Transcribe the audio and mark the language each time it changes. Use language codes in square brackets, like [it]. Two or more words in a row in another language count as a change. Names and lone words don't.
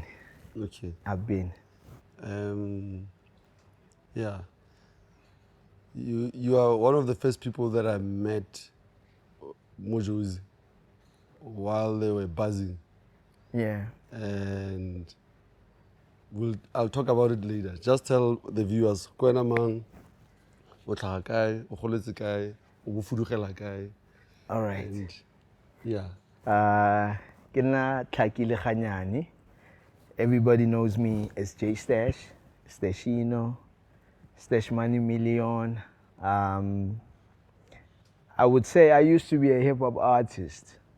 [en] Okay. Yeah. You are one of the first people that I met Mojozi while they were buzzing, Yeah. and I'll talk about it later. Just tell the viewers, [tn] Kwena mang, o tlhaga kae, o goletse kae, o bo fudugela kae. [en] All right. And yeah. [tn] Ke nna Tlhakile Kganyane. [en] Everybody knows me as J Stash, Stashino, Stash Money Million. I would say I used to be a hip hop artist.